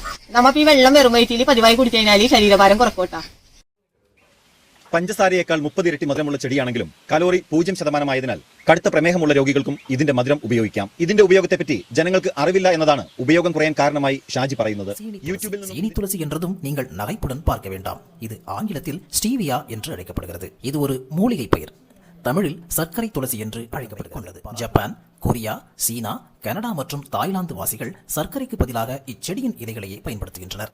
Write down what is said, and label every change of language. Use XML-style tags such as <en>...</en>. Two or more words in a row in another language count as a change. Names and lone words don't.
<ml>നമുക്ക് ഈ വെള്ളം വെറും വയറ്റിൽ പതിവായി കുടിച്ചു കഴിഞ്ഞാൽ ശരീരഭാരം കുറക്കോട്ടാ. പഞ്ചസാരയേക്കാൾ 30 ഇരട്ടി മധുരമുള്ള ചെടിയാണെങ്കിലും കലോറി 0% ആയതിനാൽ കടുത്ത പ്രമേഹമുള്ള രോഗികൾക്കും ഇതിന്റെ മധുരം ഉപയോഗിക്കാം. ഇതിന്റെ ഉപയോഗത്തെപ്പറ്റി ജനങ്ങൾക്ക് അറിവില്ല എന്നതാണ് ഉപയോഗം കുറയാൻ കാരണമായി ഷാജി പറയുന്നത്. യൂട്യൂബിൽ</ml> <ta>சீனி துளசி என்றதும் நீங்கள் நகைப்புடன் பார்க்க வேண்டாம். இது ஆங்கிலத்தில் ஸ்டீவியா என்று அழைக்கப்படுகிறது. இது ஒரு மூலிகை பயிர். தமிழில் சர்க்கரை துளசி என்று அழைக்கப்படுகிறது. ஜப்பான், கொரியா, சீனா, கனடா மற்றும் தாய்லாந்து வாசிகள் சர்க்கரைக்கு பதிலாக இச்செடியின் இலைகளையே பயன்படுத்துகின்றனர்.</ta>